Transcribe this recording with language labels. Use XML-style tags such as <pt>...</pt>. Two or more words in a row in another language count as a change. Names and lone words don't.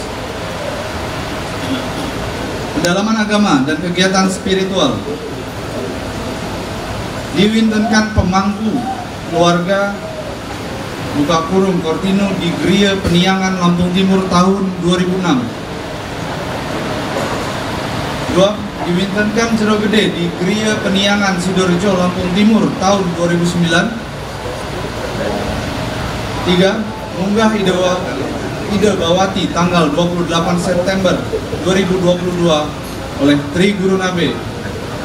<id>Pendalaman agama dan kegiatan spiritual. Diwintenkan pemangku keluarga buka kurung Kortino di Gria Peniangan Lampung Timur tahun 2006. 2. Diwintenkan Jero Gede di Gria Peniangan Sidorejo Lampung Timur tahun 2009. 3. Munggah Ide Bawati tanggal 28 September 2022 oleh Tri Guru Nabe.</id>